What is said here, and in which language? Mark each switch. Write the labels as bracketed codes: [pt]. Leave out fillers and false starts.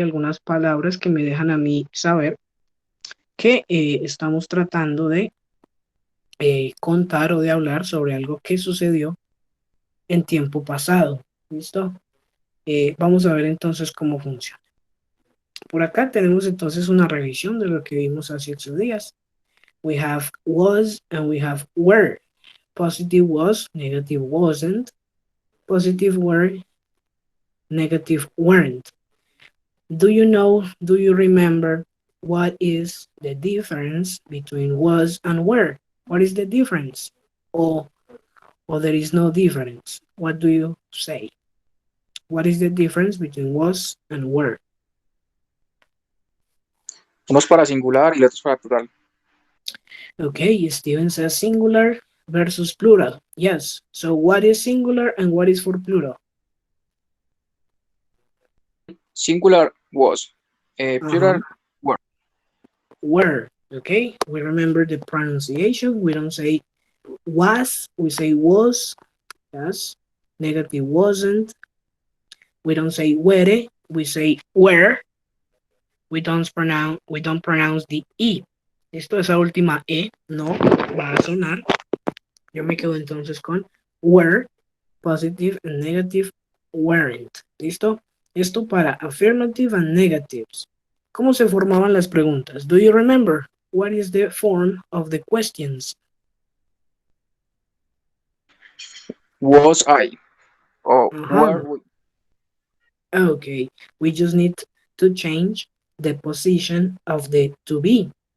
[es] Algunas palabras que me dejan a mí saber que estamos tratando de contar o de hablar sobre algo que sucedió en tiempo pasado. ¿Listo? Vamos a ver entonces cómo funciona. Por acá tenemos entonces una revisión de lo que vimos hace 8 días. [en] We have was and we have were. Positive was, negative wasn't. Positive were, negative weren't. Do you remember what is the difference between was and were? What is the difference? Or there is no difference. What do you say? What is the difference between was and were? [es] Unos para singular y los otros para plural. [en] Okay, Steven says singular versus plural. Yes. So what is singular and what is for plural? Singular was. Plural were. Were. Okay. We remember the pronunciation. We don't say was. We say was. Yes. Negative wasn't. We don't say were. We say were. We don't pronounce the E. [es] Esto, esa última E, no va a sonar. Yo me quedo entonces con were, [en] positive and negative, weren't. [es] ¿Listo? Esto para [en] affirmative and negatives. [es] ¿Cómo se formaban las preguntas? [en] Do you remember? What is the form of the questions? Was I. Or were we. Okay, we just need to change the position of the to be.